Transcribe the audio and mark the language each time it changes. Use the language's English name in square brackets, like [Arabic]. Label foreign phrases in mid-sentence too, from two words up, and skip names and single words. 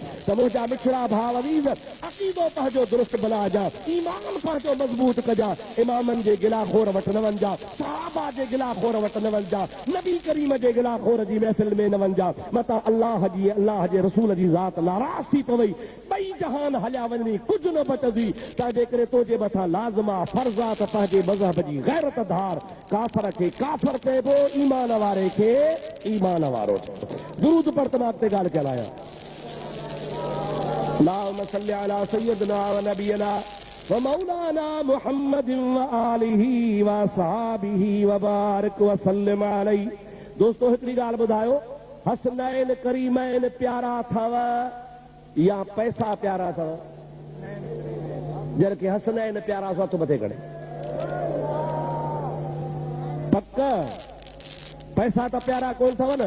[Sindhi] त मुंहिंजा मिठड़ा भाउ अज़ीज़, अक़ीदो पंहिंजो दुरुस्त बणाइजा, ईमान पंहिंजो मज़बूत कजा, इमामनि जे गिलाखोर वटि न वञिजा, सहाबा जे गिलाखोर वटि न वञिजा, नबी करीम जे गिलाखोर जी महफ़िल में न वञिजा, मता अल्लाह जे रसूल जी ज़ात नाराज़ थी पवई, ॿई जहान हलिया वञणी, कुझु न बचंदी। त जेकॾहिं तोजे मथां लाज़िम आहे, फर्ज़ आहे त पंहिंजे मज़हब जी गैरत धार, काफ़र खे काफ़र चइबो, ईमान वारे खे ईमान वारो चइबो। दुरूद पर तमाम ते ॻाल्हि कयल आहियां। [Arabic] اللهم صل على سيدنا و نبينا و مولانا محمد و آله و أصحابه و بارك و سلم عليه. [Sindhi] दोस्तों हिकिड़ी ॻाल्हि ॿुधायो, हसनैन करीमैन प्यारा अथव या पैसा प्यारा अथव? जर के हसनैन प्यारा सो हथ मथे करे पक, पैसा त प्यारा कोन अथव न।